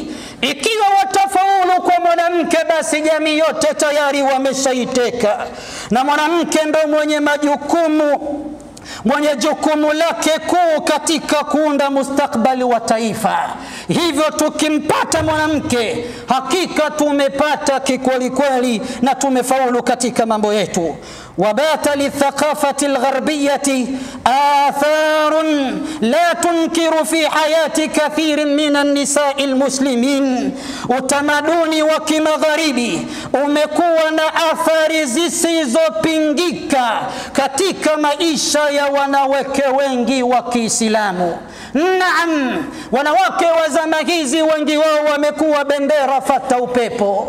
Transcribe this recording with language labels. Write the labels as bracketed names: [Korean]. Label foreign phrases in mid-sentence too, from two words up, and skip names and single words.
[Swahili] Ikiwa watafaulu kwa mwanamke, basi jamii yote tayari wameshaiteka, na mwanamke ndo mwenye jukumu lake kuu katika kuunda mustakbali wa taifa. Hivyo tukimpata mwanamke, hakika tumepata kikweli kweli na tumefaulu katika mambo yetu. [Arabic] وبات للثقافة الغربية آثار لا تنكر في حياة كثير من النساء المسلمين. [Swahili] utamaduni wa kimagharibi umekuwa na athari zisizopingika katika maisha ya wanawake wengi wa Kiislamu. Naam, wanawake wa zama hizi wengi wao wamekuwa bendera fata upepo.